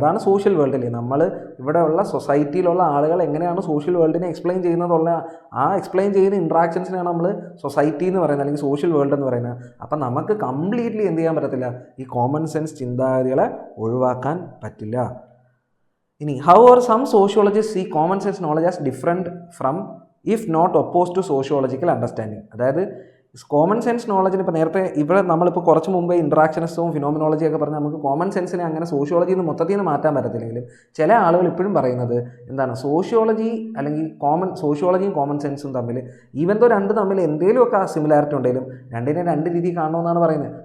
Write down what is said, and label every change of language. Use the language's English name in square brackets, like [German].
[Malayalam] അതാണ് സോഷ്യൽ വേൾഡിൽ നമ്മൾ ഇവിടെയുള്ള സൊസൈറ്റിയിലുള്ള ആളുകൾ എങ്ങനെയാണ് സോഷ്യൽ വേൾഡിനെ എക്സ്പ്ലെയിൻ ചെയ്യുന്നതുള്ള ആ എക്സ്പ്ലെയിൻ ചെയ്യുന്ന ഇൻട്രാക്ഷൻസിനാണ് നമ്മൾ സൊസൈറ്റി എന്ന് പറയുന്നത്, അല്ലെങ്കിൽ സോഷ്യൽ വേൾഡ് എന്ന് പറയുന്നത്. അപ്പം നമുക്ക് കംപ്ലീറ്റ്ലി എന്ത് ചെയ്യാൻ പറ്റത്തില്ല? ഈ കോമൺ സെൻസ് ചിന്താഗതികളെ ഒഴിവാക്കാൻ പറ്റില്ല. [English] ഇനി however some sociologists see common sense knowledge as different from if not opposed to sociological understanding. [Malayalam] അതായത് കോമൺ സെൻസ് നോളജിന് ഇപ്പോൾ നേരത്തെ ഇവിടെ നമ്മളിപ്പോൾ കുറച്ച് മുമ്പേ ഇൻട്രാക്ഷനിസവും ഫിനോമിനോളജിയൊക്കെ പറഞ്ഞാൽ നമുക്ക് കോമൺ സെൻസിനെ അങ്ങനെ സോഷ്യോളജിയിൽ നിന്ന് മൊത്തത്തിൽ നിന്ന് മാറ്റാൻ പറ്റത്തില്ലെങ്കിലും ചില ആളുകൾ ഇപ്പോഴും പറയുന്നത് എന്താണ്, സോഷ്യോളജി അല്ലെങ്കിൽ സോഷ്യോളജിയും കോമൺ സെൻസും തമ്മിൽ ഈവൻ ദോ രണ്ട് തമ്മിൽ എന്തെങ്കിലുമൊക്കെ സിമിലാരിറ്റി ഉണ്ടെങ്കിലും രണ്ടിനെ രണ്ട് രീതി കാണണമെന്നാണ് പറയുന്നത്.